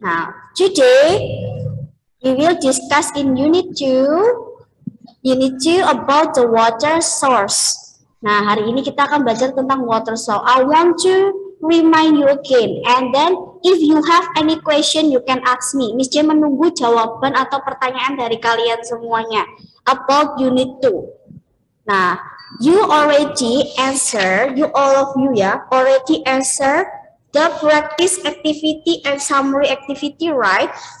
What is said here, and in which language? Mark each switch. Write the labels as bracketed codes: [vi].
[en] Now, today we will discuss in Unit 2 about the water source. [id] Nah, hari ini kita akan belajar tentang [en] water source. I want to remind you again, and then if you have any question, you can ask me. [id] Miss J menunggu jawaban atau pertanyaan dari kalian semuanya [en] about Unit 2. Nah, you already answer, you all of you ya, already answer the practice activity and summary activity, right?